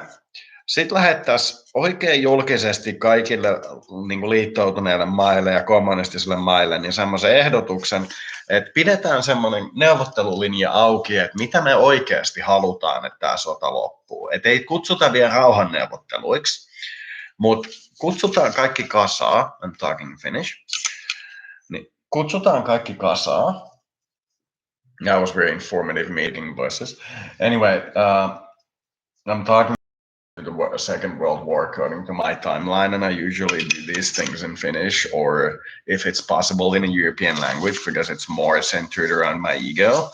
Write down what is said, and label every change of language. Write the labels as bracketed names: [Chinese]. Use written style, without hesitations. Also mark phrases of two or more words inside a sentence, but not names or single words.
[Finnish] Sitten lähettäisiin oikein julkisesti kaikille niin kuin liittoutuneille maille ja kommunistisille maille niin semmoisen ehdotuksen, että pidetään semmoinen neuvottelulinja auki, että mitä me oikeasti halutaan, että tämä sota loppuu. Että ei kutsuta vielä rauhanneuvotteluiksi, mutta kutsutaan kaikki kasaa, [English] I'm talking Finnish, [Finnish] niin kutsutaan kaikki kasaa. [English] That was very informative meeting voices. Anyway, I'm talking the Second World War according to my timeline, and I usually do these things in Finnish, or if it's possible in a European language, because it's more centered around my ego.